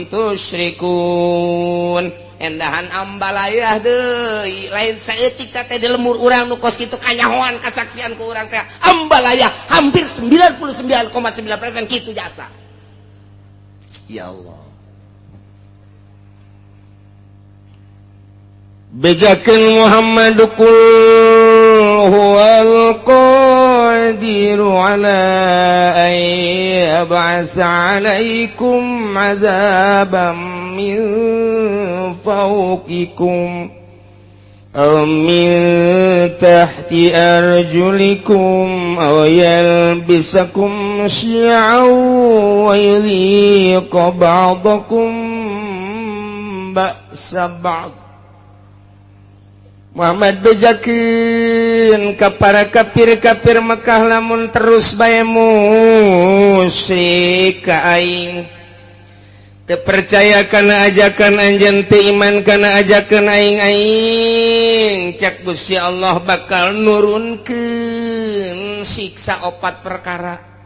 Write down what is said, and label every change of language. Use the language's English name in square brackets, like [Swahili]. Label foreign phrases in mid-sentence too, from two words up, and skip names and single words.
[Sundanese] tusyrikun endahan ambalayah deui lain saeutik teh di lemur urang nu kos kitu kanyahoan kasaksian ku urang teh ambalayah hampir 99,9% kitu jasa [Arabic] يا الله bejakeun Muhammad قل هو القادر على أن يبعث عليكم عذابا من فوقكم أو من تحت أرجلكم أو يلبسكم شيعا ويذيق بعضكم بأس بعض [Sundanese] Muhammad bejakeun ka para kafir-kafir Mekah lamun terus bae musyrik ka aing teu percaya kana ajakan anjeun teu iman kana ajakan aing cak Gusti Allah bakal nurunkeun siksa 4 perkara